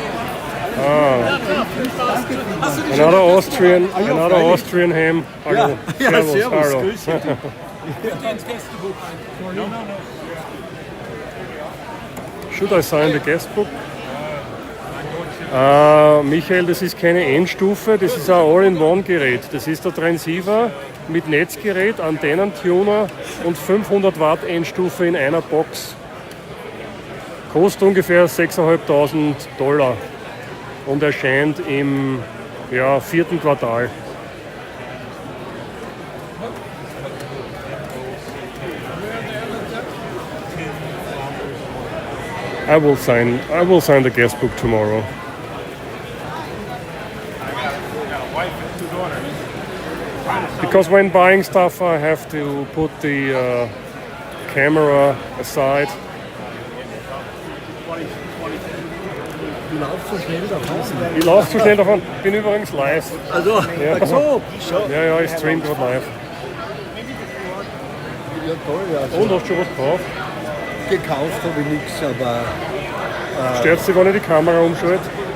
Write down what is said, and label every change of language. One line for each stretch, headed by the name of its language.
English: Another Austrian ham. Hallo.
German: Servus, hallo.
English: Should I sign the guest book?
German: Michael, das ist keine Endstufe, das ist ein All-in-One-Gerät. Das ist der Transceiver mit Netzgerät, Antennentuner und 500 Watt Endstufe in einer Box. Kostet ungefähr $6.500 und erscheint im 4. Quartal.
English: I will sign the guest book tomorrow. Because when buying stuff, I have to put the camera aside.
German: Ich laufe zu schnell davon. Ich bin übrigens live. Also, ja. ach so. Ja, ich stream gerade live. Ja, toll, ja. Und hast du schon was gekauft? Gekauft habe ich nichts, aber... Stört dich, wenn ich die Kamera umschalte?